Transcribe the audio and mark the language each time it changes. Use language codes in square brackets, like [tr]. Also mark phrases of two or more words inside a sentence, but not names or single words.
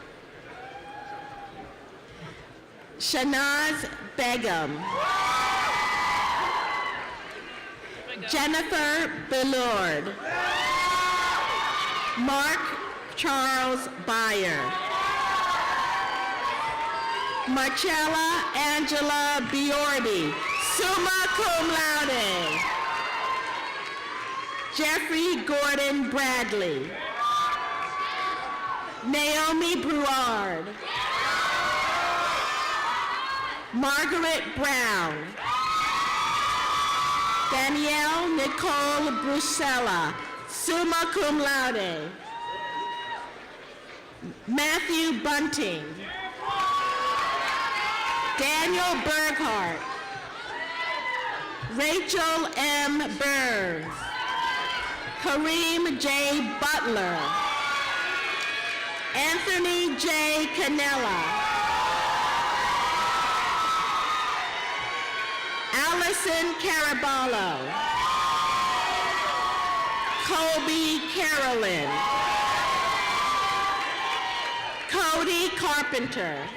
[en] Shanaz Begum. Jennifer Billord. Mark Charles Byer. Marcella Angela Biordi, [la] summa cum laude. [en] Jeffrey Gordon Bradley. Naomi Brouard. Margaret Brown. Danielle Nicole Brusella, [la] summa cum laude. [en] Matthew Bunting. Daniel Berghardt. Rachel M. Burns. Kareem J. Butler. Anthony J. Canella. Allison Caraballo. Colby Carolyn. Cody Carpenter.